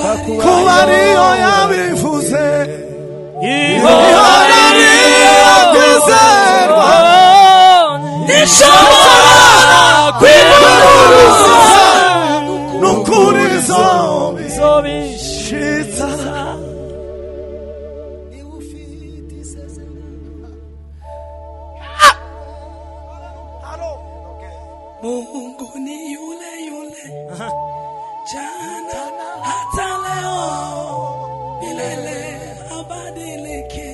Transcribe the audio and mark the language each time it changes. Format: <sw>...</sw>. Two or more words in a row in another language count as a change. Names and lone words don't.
<rw>ariyo yabivuze, ihora ariyo kwizerwa, nishobora kwivuguruza n'ukuri zobishitsa.</rw> <sw>Mungu ni yule yule jana hata leo milele habadiliki.</sw>